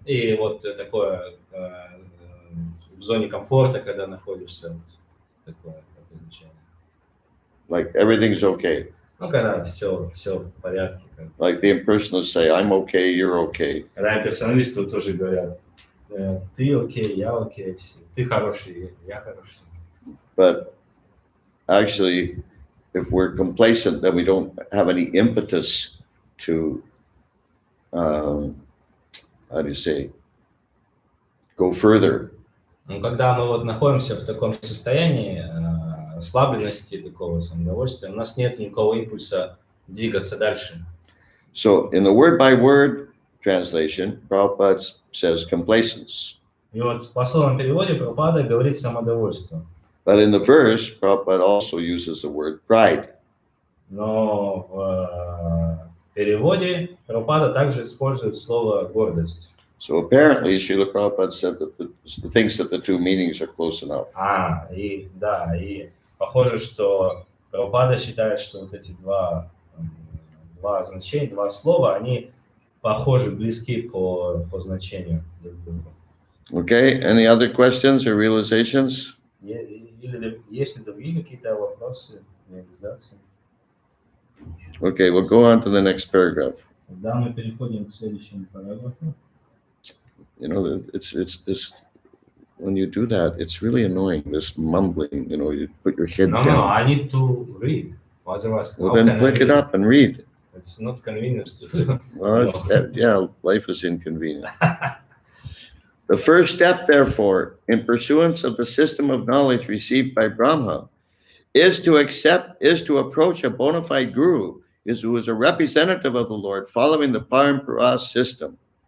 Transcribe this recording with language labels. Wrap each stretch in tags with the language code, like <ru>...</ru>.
<ru>И вот такое в зоне комфорта, когда находишься, вот, такое значение.</ru> <en>Like everything's okay.</en> <ru>Ну, когда все в порядке.</ru> <en>Like the impersonalists say, I'm okay, you're okay.</en> <ru>Когда имперсоналисты тоже говорят, ты окей, я окей, ты хороший, я хороший.</ru> <en>But actually, if we're complacent, then we don't have any impetus to, how do you say, go further.</en> <ru>Ну, когда мы вот находимся в таком состоянии расслабленности, такого самодовольствия, у нас нет никакого импульса двигаться дальше.</ru> <en>So in the word by word translation, Prabhupada says complacence.</en> <ru>И вот в пословном переводе Прабхупада говорит самодовольство.</ru> <en>But in the verse, Prabhupada also uses the word pride.</en> <ru>Но в переводе Прабхупада также использует слово гордость.</ru> <en>So apparently, Srila Prabhupada said that thinks that the two meanings are close enough.</en> <ru>И похоже, что Прабхупада считает, что вот эти два значения, два слова, они похожи, близки по значению друг к другу.</ru> <en>Okay, any other questions or realizations?</en> <ru>Или есть ли другие какие-то вопросы, реализации?</ru> <en>Okay, we'll go on to the next paragraph.</en> <ru>Тогда мы переходим к следующему параграфу.</ru> <en>You know, it's this, when you do that, it's really annoying, this mumbling, you know, you put your head down. No, I need to read. Otherwise, well, then pick it up and read. It's not convenient to well, yeah, life is inconvenient. The first step, therefore, in pursuance of the system of knowledge received by Brahma, is to approach a bona fide guru, who is a representative of the Lord, following the Parampara system.</en>